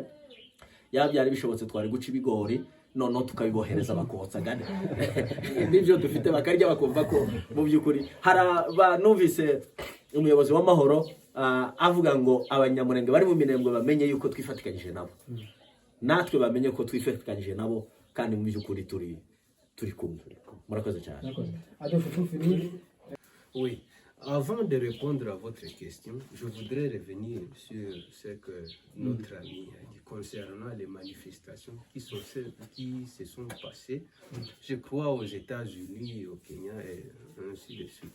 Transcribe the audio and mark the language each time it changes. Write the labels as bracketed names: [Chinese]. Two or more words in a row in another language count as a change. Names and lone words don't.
[Kinyarwanda] Yaba byari bishobotse twari guca ibigori noneho tukabibohereza bakotsa gane n'ibyo dufite bakarya bakumva ko mu by'ukuri. Hari numvise umuyobozi w'amahoro avuga ngo abanyamurenge bari mu Minembwe bamenye yuko twifatikanyije nabo, natwe bamenye ko twifatikanyije nabo, kandi mu by'ukuri turi kumwe. Murakoze cyane. [French] Oui, avant de répondre à votre question, je voudrais revenir sur ce que notre ami a dit concernant les manifestations qui se sont passées, je crois, aux États-Unis, au Kenya et ainsi de suite.